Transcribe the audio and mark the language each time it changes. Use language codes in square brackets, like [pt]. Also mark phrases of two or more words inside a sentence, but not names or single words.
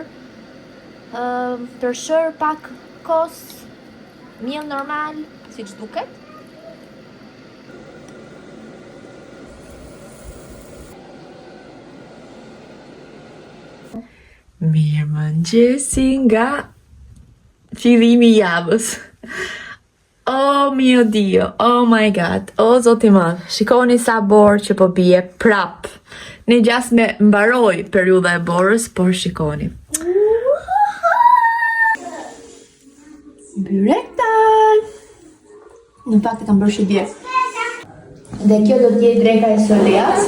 [sq] Tërshër, pak kos, miell normal, siç duket. Mirëmëngjesi nga fillimi i javës. [it] Oh mio Dio, [en] oh my god, [sq] oh zoti madh. Shikoni sa borë që po bie prap. Ne gjas me mbaroj periudha e borës, por shikoni. Byrektan! Në fakt e kam bërë shibje. Dhe kjo do t'jetë dreka e Soleas.